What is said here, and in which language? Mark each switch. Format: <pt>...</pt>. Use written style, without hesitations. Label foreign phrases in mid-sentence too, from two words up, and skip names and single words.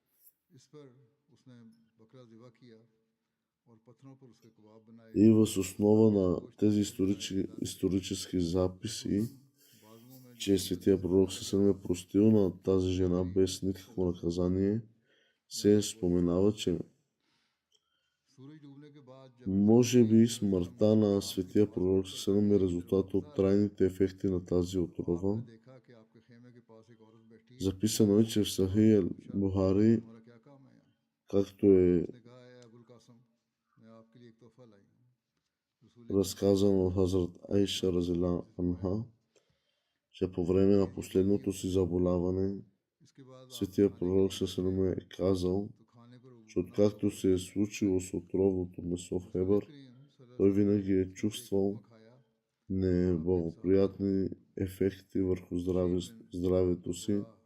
<bg>И въз основа на тези исторически записи, че светия пророк Сесалам е простил на тази жена без никакво наказание, се споменава, че може би смъртта на светия пророк Сесалам е резултат от трайните ефекти на тази отрова. Записано е, че в Сахих Бухари, както е разказано от Хазрат Айша</bg> <ar>رضي الله عنها,</ar> <bg>че по време на последното си заболяване светия пророк Сесалам е казал, че откакто се е случило с отровното месо в Хебър, той винаги е чувствал неблагоприятни ефекти върху здравето си,</bg>